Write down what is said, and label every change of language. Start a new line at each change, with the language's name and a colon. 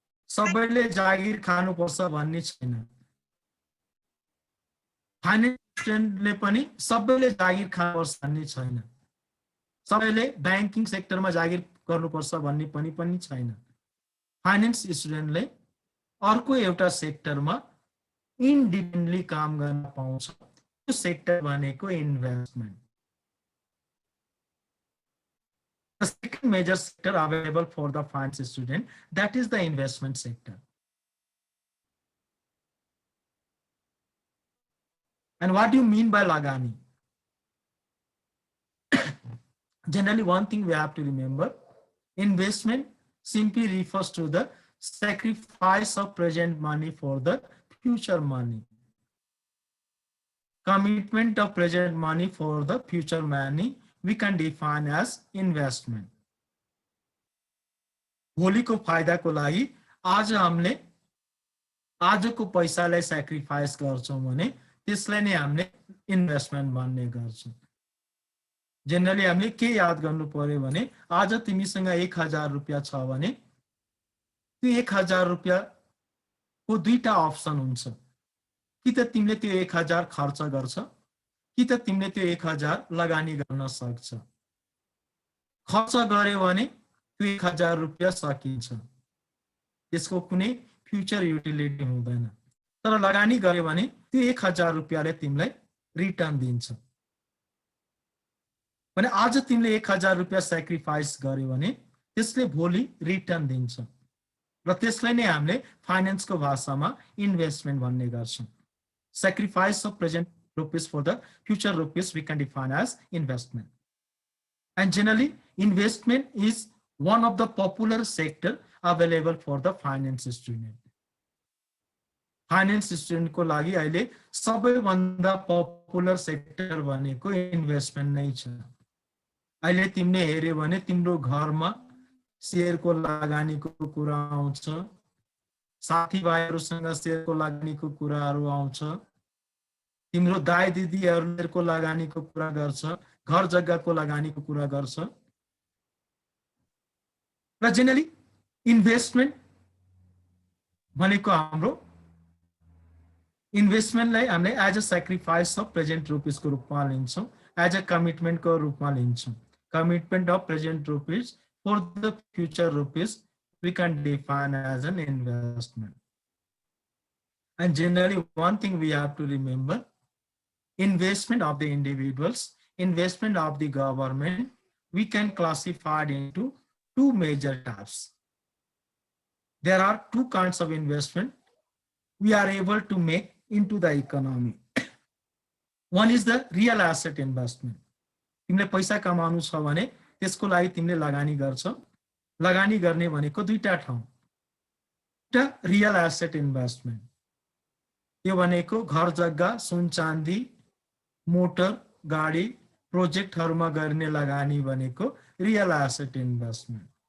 Nepali: सबैले जागिर खानुपर्छ भन्ने छैन फाइनान्सले पनि सबैले जागिर खानुपर्छ भन्ने छैन सबैले बैंकिङ सेक्टरमा जागिर गर्नुपर्छ भन्ने पनि छैन फाइनान्स स्टुडेन्टले अर्को एउटा सेक्टरमा इन्डिपेन्डेन्टली काम गर्न पाउँछ त्यो सेक्टर भनेको investment
English: The second major sector available for the finance student, that is the investment sector. And what do you mean by Lagani? Generally, one thing we have to remember, investment simply refers to the sacrifice of present money for the future money. Commitment of present money for the future money we can define as investment.
Nepali: भोलिको फाइदाको लागि आज हामीले आजको पैसालाई sacrifice गर्छौं भने त्यसलाई नै हामीले इन्भेस्टमेन्ट भन्ने गर्छौं। जेनरली हामीले के याद गर्नु पर्यो भने आज तिमीसँग 1000 रुपैयाँ छ भने त्यो 1000 रुपैयाँ को दुईटा अप्सन हुन्छ, कि त तिमीले त्यो 1000 खर्च गर्छ कि त तिमीले त्यो 1000 लगानी गर्न सक्छ। खर्च गर्यो भने त्यो 1000 रुपैयाँ सकिन्छ, त्यसको कुनै फ्युचर युटिलिटी हुँदैन। तर लगानी गर्यो भने त्यो 1000 रुपैयाँले तिमीलाई रिटर्न दिन्छ। भने आज तिमीले 1000 रुपैयाँ सेक्रिफाइस गर्यो भने त्यसले भोलि रिटर्न दिन्छ र त्यसलाई नै हामीले फाइनान्सको भाषामा इन्भेस्टमेन्ट भन्ने गर्छौं।
English: Sacrifice of present rupees for the future rupees we can define as investment. And generally, investment is one of the popular sector available for the finance student.
Nepali: Finance student को लागि अहिले सबैभन्दा पपुलर सेक्टर भनेको investment नै छ। अहिले तिमीले हेर्यो भने तिम्रो घरमा शेयरको लगानीको कुरा आउँछ, साथीभाइहरुसँग शेयरको लगानीको कुराहरु आउँछ, तिम्रो दाइ दिदीहरुको लगानीको कुरा गर्छ, घर जग्गाको लगानीको कुरा गर्छ। र जेनरली इन्भेस्टमेन्ट भनेको हाम्रो इन्भेस्टमेन्टलाई हामीले as a sacrifice of present rupees को रूपमा लिन्छौं, एज अ कमिटमेन्ट को रूपमा लिन्छौं।
English: Commitment of present rupees for the future rupees we can define as an investment. And generally, one thing we have to remember, investment of the individuals, investment of the government, we can classify it into two major types. There are two kinds of investment we are able to make into the economy. One is the real asset investment.
Nepali: तिमीले पैसा कमाउनु छ भने त्यसको लागि तिमीले लगानी गर्छौ। लगानी गर्ने भनेको दुईटा ठाउँ। एउटा रियल एसेट इन्भेस्टमेन्ट, यो भनेको घर जग्गा, सुन चाँदी, मोटर, गाडी, प्रोजेक्टहरुमा गर्ने लगानी भनेको रियल एसेट इन्भेस्टमेन्ट।